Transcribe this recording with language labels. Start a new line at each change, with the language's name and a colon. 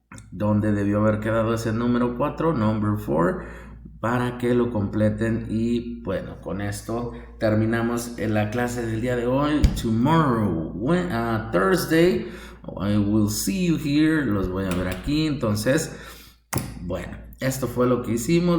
Spanish: ¿Dónde debió haber quedado ese número 4?
English: Number 4.
Spanish: Para que lo completen. Y bueno, con esto terminamos la clase del día de hoy.
English: Tomorrow, Thursday, I will see you here.
Spanish: Los voy a ver aquí. Entonces, bueno, esto fue lo que hicimos.